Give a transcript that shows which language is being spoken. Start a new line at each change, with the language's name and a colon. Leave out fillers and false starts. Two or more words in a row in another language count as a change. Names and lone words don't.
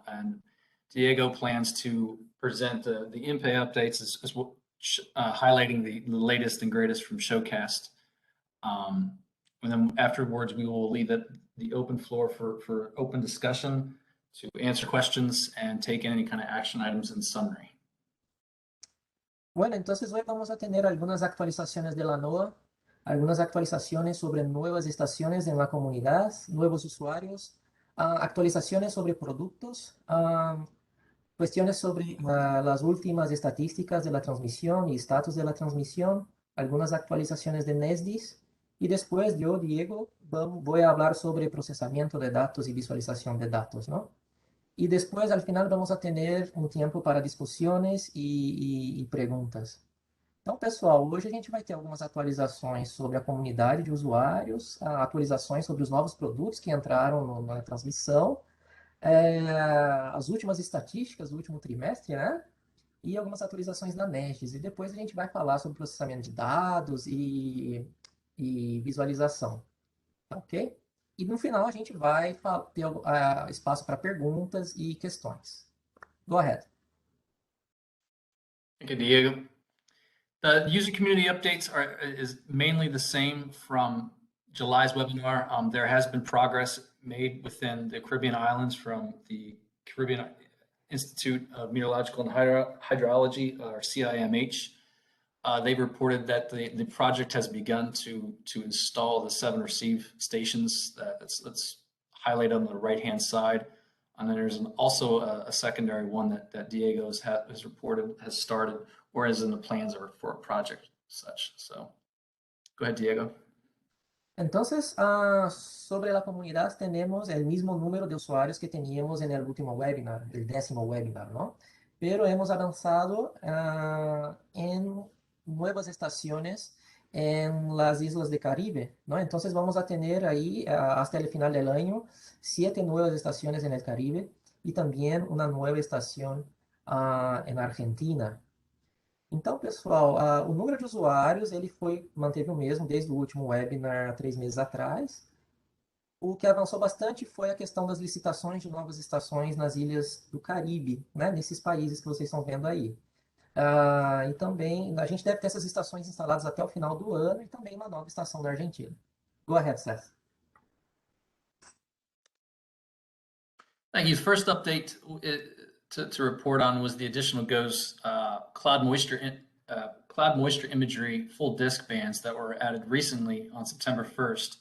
English: And Diego plans to present the INPE updates as well, highlighting the latest and greatest from Showcast. And then afterwards, we will leave the open floor for open discussion to answer questions and take any kind of action items in summary.
Spanish: Bueno, entonces hoy vamos a tener algunas actualizaciones de la NOAA, algunas actualizaciones sobre nuevas estaciones en la comunidad, nuevos usuarios, actualizaciones sobre productos, cuestiones sobre las últimas estadísticas de la transmisión y estatus de la transmisión, algunas actualizaciones de NESDIS. Y después yo, Diego, voy a hablar sobre procesamiento de datos y visualización de datos, ¿no? Y después, al final, vamos a tener
Portuguese: um tempo para discussões e perguntas. Então, pessoal, hoje a gente vai ter algumas atualizações sobre a comunidade de usuários, atualizações sobre os novos produtos que entraram na transmissão, as últimas estatísticas do último trimestre, né? E algumas atualizações da NESDIS. E depois a gente vai falar sobre processamento de dados e visualização, ok? E no final a gente vai ter espaço para perguntas e questões.
English: Go ahead. Thank you, Diego. The user community updates is mainly the same from July's webinar. There has been progress made within the Caribbean islands from the Caribbean Institute of Meteorological and Hydrology, or CIMH. They've reported that the project has begun to install the 7 receive stations that's highlighted on the right-hand side. And then there's also a secondary one that Diego has reported has started or is in the plans for a project such. So go ahead, Diego.
Spanish: Entonces, sobre la comunidad tenemos el mismo número de usuarios que teníamos en el último webinar, el 10º webinar, ¿no? Pero hemos avanzado en nuevas estaciones en las islas de Caribe, ¿no? Entonces vamos a tener ahí hasta el final del año 7 nuevas estaciones en el Caribe y también una nueva estación en Argentina.
Portuguese: Então, pessoal, o número de usuários ele manteve o mesmo desde o último webinar 3 meses atrás. O que avançou bastante foi a questão das licitações de novas estações nas ilhas do Caribe, né, nesses países que vocês estão vendo aí. E também a gente deve ter essas estações instaladas até o final do ano e também uma nova estação na Argentina.
English: Go ahead, Seth. Thank you. The first update to report on was the additional GOES cloud moisture imagery full disk bands that were added recently on September 1st.